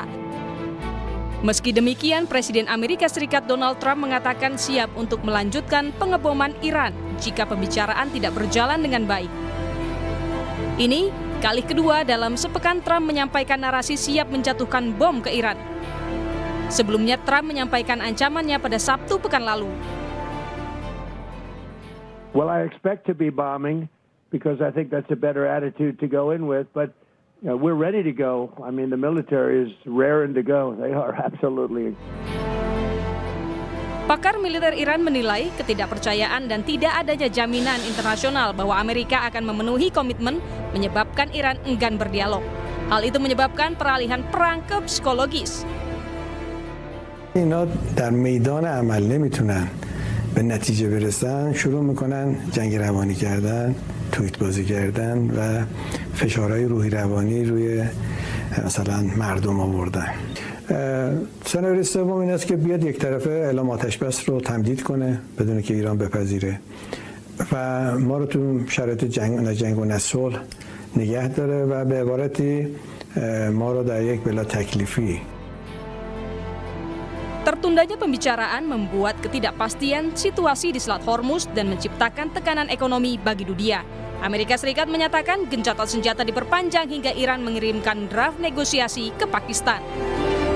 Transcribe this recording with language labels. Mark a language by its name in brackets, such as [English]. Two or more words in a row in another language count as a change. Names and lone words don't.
[Indonesian] Meski demikian, Presiden Amerika Serikat Donald Trump mengatakan siap untuk melanjutkan pengeboman Iran jika pembicaraan tidak berjalan dengan baik. Ini kali kedua dalam sepekan Trump menyampaikan narasi siap menjatuhkan bom ke Iran. Sebelumnya Trump menyampaikan ancamannya pada Sabtu pekan lalu. [English] Well, I expect to be bombing because I think that's a better attitude to go in with, but we're ready to go. I mean, the military is raring to go. They are absolutely. [Indonesian] Pakar militer Iran menilai ketidakpercayaan dan tidak adanya jaminan internasional bahwa Amerika akan memenuhi komitmen menyebabkan Iran enggan berdialog. Hal itu menyebabkan peralihan perang ke psikologis. [Persian] اینا در میدان عمل نمیتونن به نتیجه برسن، شروع میکنن جنگ روانی کردن، توییت بازی کردن و فشارهای روحی روانی روی مثلا مردم آوردن. سناریوی سوم این است که بیاد یک طرفه اعلام آتش بس رو تمدید کنه بدون که ایران بپذیره و ما رو تو شرایط جنگ و نه صلح نگه داره و به عبارتی ما رو در یک بلا تکلیفی. [Indonesian] Tertundanya pembicaraan membuat ketidakpastian situasi di Selat Hormuz dan menciptakan tekanan ekonomi bagi dunia. Amerika Serikat menyatakan gencatan senjata diperpanjang hingga Iran mengirimkan draft negosiasi ke Pakistan.